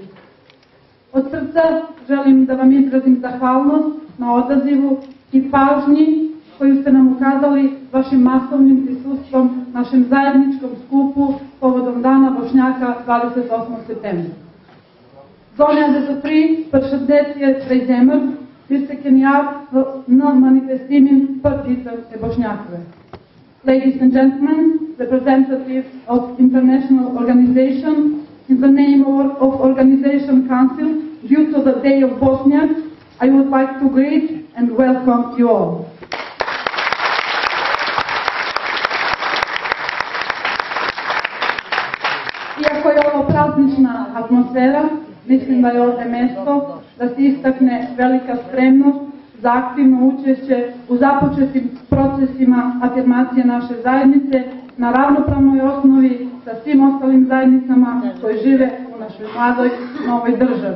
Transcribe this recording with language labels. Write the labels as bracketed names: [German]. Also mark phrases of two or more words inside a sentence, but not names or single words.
[Bosnian] Od srca želim da vam izrazim zahvalnost na odazivu i pažnji koju ste nam ukazali vašim masovnim prisustvom našem zajedničkom skupu povodom Dana Bošnjaka 28. septembra. [Albanian] Zonen de Sotri për shëndetje prej zemër, mirë se keni ardhur në manifestimin për ditën e Boshnjakëve. [English] Ladies and gentlemen, representatives of international organization, in the name of Organization Council, due to the Day of Bosniaks, I would like to greet and welcome you all. [Bosnian] Iako je ovo praznična atmosfera, mislim da je ovdje mesto da se istakne velika spremnost za aktivno učešće u započetim procesima afirmacije naše zajednice na ravnopravnoj osnovi sa svim ostalim zajednicama koje žive u našoj mladoj novoj državi.